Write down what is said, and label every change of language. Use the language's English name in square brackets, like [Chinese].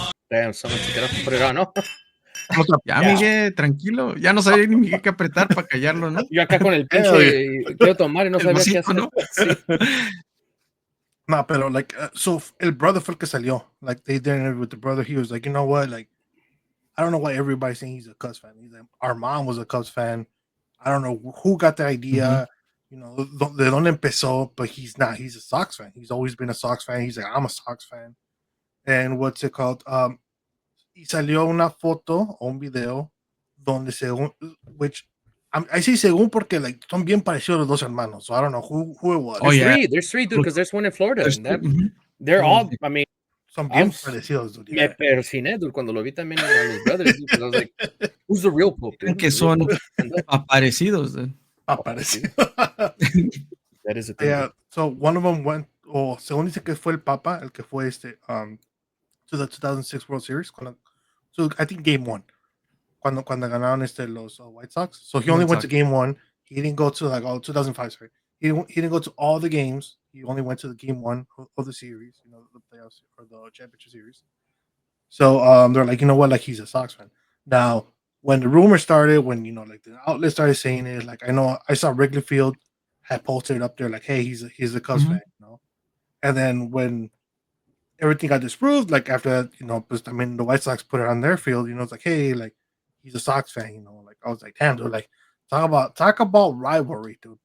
[English] Damn, someone took it up and put it on, [Spanish] ¿no? Ya, Miguel, tranquilo. Ya no sabía ni Miguel qué apretar para callarlo, ¿no? Yo acá con el pinche quiero tomar y no sabía qué hacer. ¿No? Sí. No, pero [English] like, so [Spanish] el brother fue el que salió. [English] Like, they did an interview with the brother. He was like, you know what? Like, I don't know why everybody's saying he's a Cubs fan. He's like, our mom was a Cubs fan. I don't know who got the idea. [Spanish] De dónde empezó, [English] but he's not. He's a Sox fan. He's always been a Sox fan. He's like, I'm a Sox fan. And what's it called? [Spanish] Y salió una foto o un video donde según, [English] which I say [Spanish] según porque like son bien parecidos los dos hermanos. [English] So I don't know who it was. There's three, dude, because there's one in Florida. They're all, I mean, [Spanish] son bien parecidos, dude. Me persiné, [English] dude, [Spanish] cuando lo vi también a los [English] brothers, dude, because I was like, who's the real Pope, dude? [Spanish] Que son aparecidos, dude. Aparecidos. [English] That is a thing. Yeah, so one of them went, [Spanish] según dice que fue [English] el Papa, el que fue to the 2006 World Series. So I think game 1. [Spanish] Cuando ganaron los White Sox. [English] So he only went to game 1. He didn't go to 2005, sorry. He didn't go to all the games. He only went to the game 1 of the series, the playoffs or the championship series. So they're like, you know what, like he's a Sox fan. Now, when the rumor started, when like the outlet started saying it, like I saw Wrigley Field had posted up there like, hey, he's a Cubs fan, And then when everything got disproved, like after that, I mean the White Sox put it on their field, it's like, hey, like he's a Sox fan, like I was like, damn, dude, like talk about rivalry, dude.